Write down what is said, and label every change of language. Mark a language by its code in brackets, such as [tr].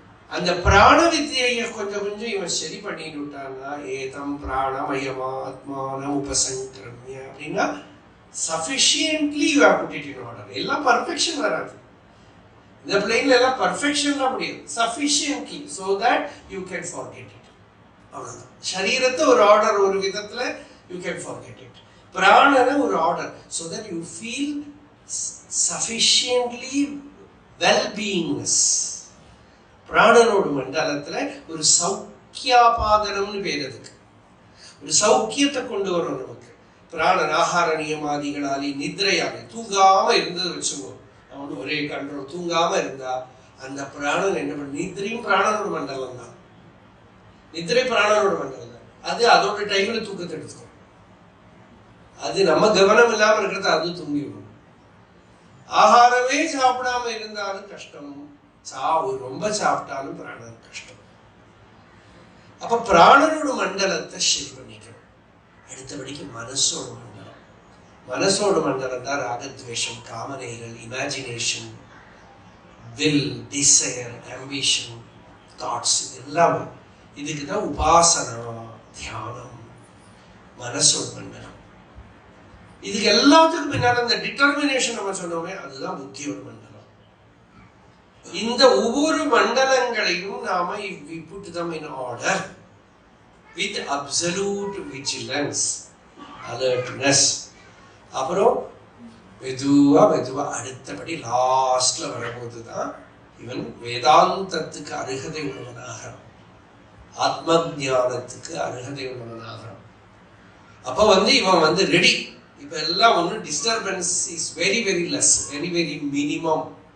[ta] அந்த பிராண வித்தியை கொஞ்சம் கொஞ்சம் இவன் சரி பண்ணிட்டு விட்டான்னா, [sa] ஏதம் பிராணமயமாத்மான உபசங்கிரமிய [ta] அப்படின்னா [en] Sufficiently you have put it in order. [ta] எல்லாம் பர்ஃபெக்ஷன் வராது, இந்த பிளேன்ல எல்லாம் பர்ஃபெக்ஷன்லாம் முடியாது. [en] Sufficiently so that you can forget it. [ta] அவ்வளவுதான். சரீரத்தை ஒரு ஆர்டர், ஒரு விதத்துல [en] you can forget it. [ta] பிராணனை ஒரு [en] Order so that you feel sufficiently well-beingness. [ta] பிராணனோட மண்டலத்துல ஒரு சௌக்கியாபாதனம்னு பேர். அதுக்கு ஒரு சௌக்கியத்தை கொண்டு வரும் நமக்கு. பிராணன் ஆகார நியமாதிகளாலே நித்ரையாலே தூங்காம இருந்தது வச்சுக்கோ, அவன் ஒரே கண்ட்ரோல், தூங்காம இருந்தா அந்த பிராணன் என்ன பண்ண, நித்திரையும் பிராணனோட மண்டலம் தான், நித்திரை பிராணனோட மண்டலம் தான். அது அதோட டைம்ல தூக்கத்தை எடுத்துக்கும். அது நம்ம கவனம் இல்லாம இருக்கிறது அது தூங்கிடும். ஆகாரமே சாப்பிடாம இருந்தாலும் கஷ்டம், ரொம்ப சாப்பிட்டாலும் பிராணன் கஷ்டம். அப்ப பிராணனோட மண்டலத்தை சரி பண்ணிக்கணும். அடுத்தபடிக்கு மனசோட மண்டலம், மனசோட மண்டலம் தான் ராகத்வேஷம், காமனைகள், imagination, will, desire, ambition, thoughts, எல்லாமே. இதுக்கு தான் உபாசனா, தியானம், மனசோட மண்டலம். இதுக்கு எல்லாத்துக்கும் பின்னால இந்த டிட்டர்மினேஷன் நம்ம சொன்னோமே, அதுதான் புத்தியோட மண்டலம். இந்த ஒவ்வொரு மண்டலங்களையும் நாம [en] we put them in order with absolute vigilance, alertness. [ta] அப்புறம் மெதுவா மெதுவா அடுத்தபடி லாஸ்ட்ல வரும்போதுதான் இவன் வேதாந்தத்துக்கு அருகதை உள்ளவனாகிறான், ஆத்ம ஞானத்துக்கு அருகதை உள்ளவனாகிறான். அப்ப இவன் ரெடி. இப்ப எல்லாம் ஒன்றும் [en] Disturbance is very very less, very very minimum.